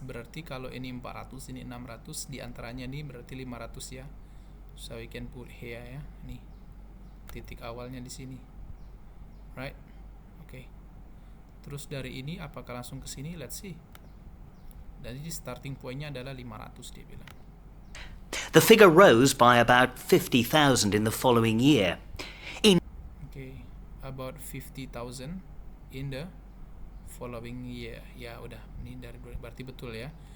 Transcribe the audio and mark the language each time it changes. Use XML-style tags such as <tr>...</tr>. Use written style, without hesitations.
<id>Berarti kalau ini 400, ini 600, di antaranya ini berarti 500 ya.</id> <en>So we can put here ya. Nih.</en> <id>Titik awalnya di sini.</id> <en>Right? Okay.</en> <id>Terus dari ini apakah langsung ke sini?</id> <en>Let's see.</en> <id>Dan jadi starting point-nya adalah 500 dia bilang.</id> <en>The figure rose by about 50,000 in the following year. Okay, about 50,000 in the following year.</en> <id>Ya udah, ini dari berarti betul ya.</id>